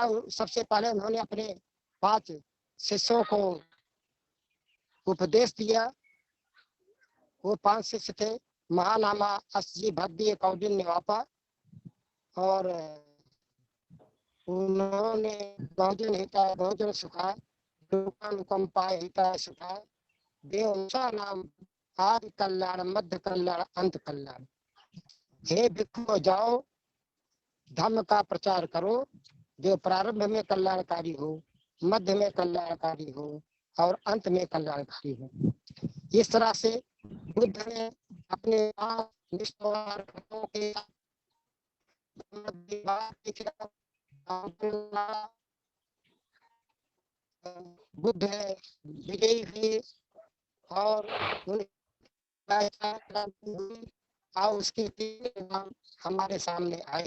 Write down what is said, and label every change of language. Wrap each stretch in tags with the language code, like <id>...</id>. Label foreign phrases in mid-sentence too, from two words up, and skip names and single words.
<hi>सबसे पहले उन्होंने अपने 5 शिष्यों को उपदेश दिया। वो 5 शिष्य थे, महानामा, असजी, भद्दी, कौंडिन्य, वापा। और उन्होंने</hi> <pi>बहुजन हिताय बहुजन सुखाय, अनुकंपाय हिताय सुखाय, देवसा नाम आदि कल्याण, मध्य कल्याण, अंत कल्याण।</pi> <hi>हे भिक्षुओं, जाओ धर्म का प्रचार करो जो प्रारंभ में कल्याणकारी हो, मध्य में कल्याणकारी हो और अंत में कल्याणकारी हो। इस तरह से बुद्ध ने अपने निष्ठावान भक्तों के बुद्ध विजयी हुए और और उसके 3 नाम हमारे सामने आए।</hi>